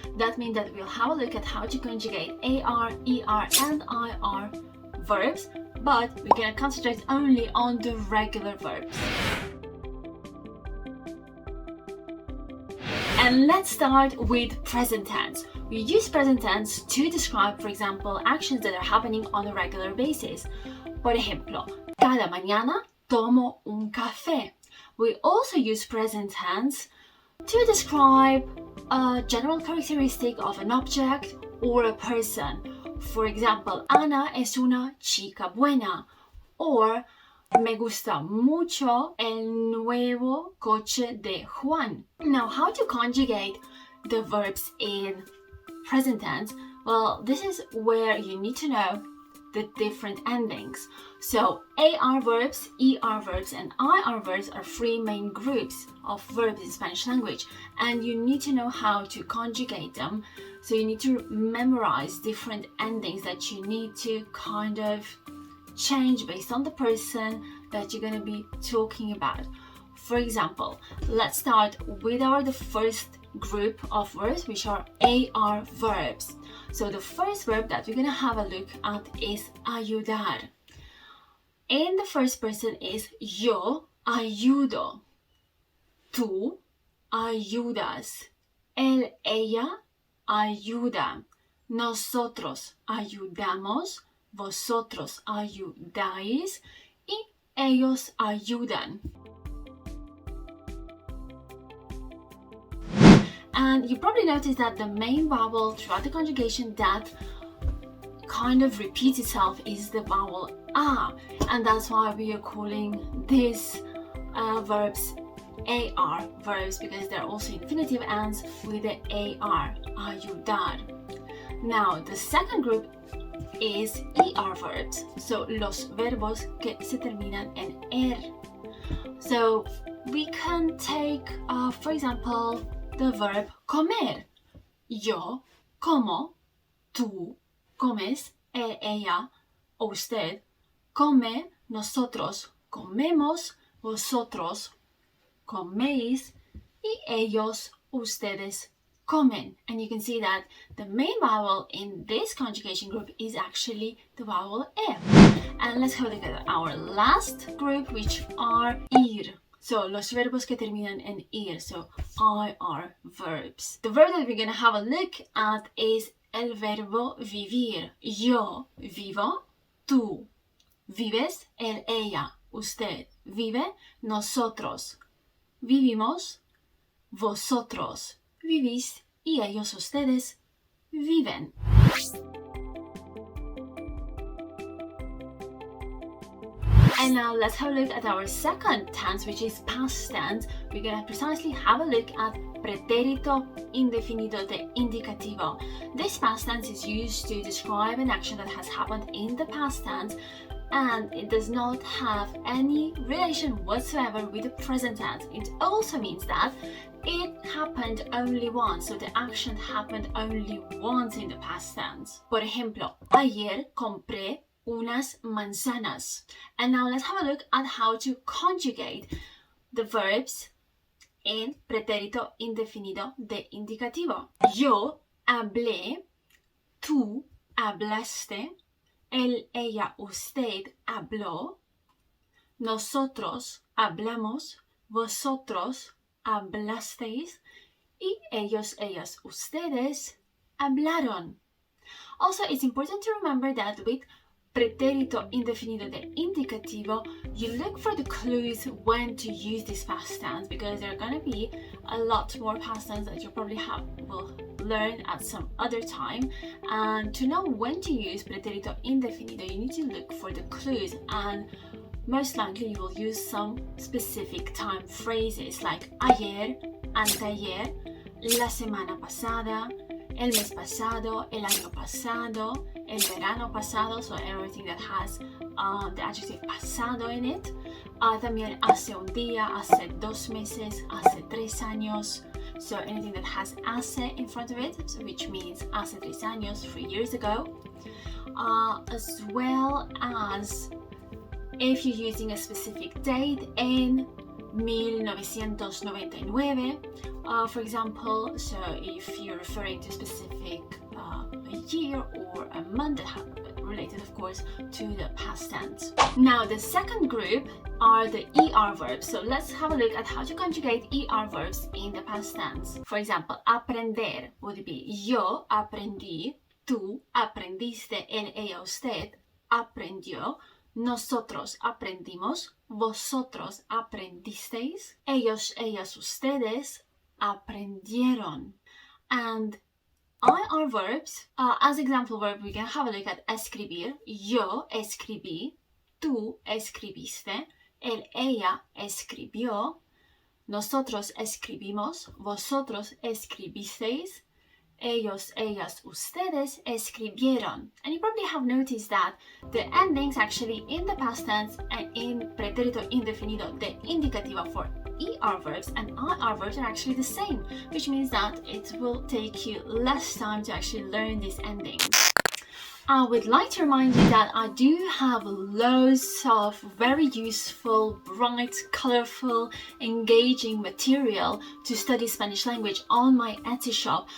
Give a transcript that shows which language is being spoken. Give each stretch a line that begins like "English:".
English: That means that we'll have a look at how to conjugate AR, ER, and IR verbs, but we're going to concentrate only on the regular verbs. And let's start with present tense. We use present tense to describe, for example, actions that are happening on a regular basis.
Spanish: Por ejemplo, cada mañana tomo un café.
English: We also use present tense to describe a general characteristic of an object or a person. For example,
Spanish: Ana es una chica buena, or me gusta mucho el nuevo coche de Juan.
English: Now, how to conjugate the verbs in present tense? Well, this is where you need to know the different endings. So, AR verbs, ER verbs, and IR verbs are three main groups of verbs in Spanish language, and you need to know how to conjugate them. So you need to memorize different endings that you need to kind of change based on the person that you're going to be talking about. For example, let's start with the first group of verbs, which are AR verbs. So the first verb that we're going to have a look at is ayudar. In the first person is
Spanish: yo ayudo, tú ayudas, él, ella ayuda, nosotros ayudamos, vosotros ayudáis y ellos ayudan.
English: And you probably noticed that the main vowel throughout the conjugation that kind of repeats itself is the vowel a, and that's why we are calling these verbs AR verbs, because they're also infinitive ends with the AR, ayudar. Now, the second group is ER verbs, so
Spanish: los verbos que se terminan en er.
English: So we can take, for example, the verb comer.
Spanish: Yo como, tú comes, él, ella, usted come, nosotros comemos, vosotros coméis y ellos, ustedes comen.
English: And you can see that the main vowel in this conjugation group is actually the vowel E. And let's have a look at our last group, which are ir.
Spanish: So, los verbos que terminan en ir,
English: so IR verbs. The verb that we're going to have a look at is
Spanish: el verbo vivir. Yo vivo, tú vives, él, ella, usted vive, nosotros vivimos, vosotros vivís y ellos, ustedes viven.
English: And now let's have a look at our second tense, which is past tense. We're going to precisely have a look at pretérito indefinido de indicativo. This past tense is used to describe an action that has happened in the past tense, and it does not have any relation whatsoever with the present tense. It also means that it happened only once, so the action happened only once in the past tense.
Spanish: Por ejemplo, ayer compré unas manzanas.
English: And now let's have a look at how to conjugate the verbs in pretérito indefinido de indicativo.
Spanish: Yo hablé, tú hablaste, él, ella, usted habló, nosotros hablamos, vosotros hablasteis, y ellos, ellas, ustedes hablaron.
English: Also, it's important to remember that with pretérito indefinido de indicativo, you look for the clues when to use this past tense, because there are going to be a lot more past tense that you probably will learn at some other time. And to know when to use pretérito indefinido, you need to look for the clues, and most likely you will use some specific time phrases like
Spanish: ayer, anteayer, la semana pasada, el mes pasado, el año pasado, el verano pasado,
English: so everything that has the adjective pasado in it.
Spanish: También hace un día, hace 2 meses, hace 3 años,
English: so anything that has hace in front of it, so which means hace 3 años, 3 years ago. As well as if you're using a specific date in 1999, for example, so if you're referring to a specific a year or a month that related, of course, to the past tense. Now, the second group are the ER verbs. So let's have a look at how to conjugate ER verbs in the past tense. For example,
Spanish: aprender
English: would be
Spanish: yo aprendí, tú aprendiste, él, ella, usted aprendió. Nosotros aprendimos, vosotros aprendisteis, ellos, ellas, ustedes aprendieron.
English: And IR verbs, as example verb, we can have a look at escribir.
Spanish: Yo escribí, tú escribiste, él, ella escribió, nosotros escribimos, vosotros escribisteis, ellos, ellas, ustedes escribieron.
English: And you probably have noticed that the endings actually in the past tense and in pretérito indefinido de indicativo for ER verbs and IR verbs are actually the same, which means that it will take you less time to actually learn these endings. I would like to remind you that I do have loads of very useful, bright, colorful, engaging material to study Spanish language on my Etsy shop.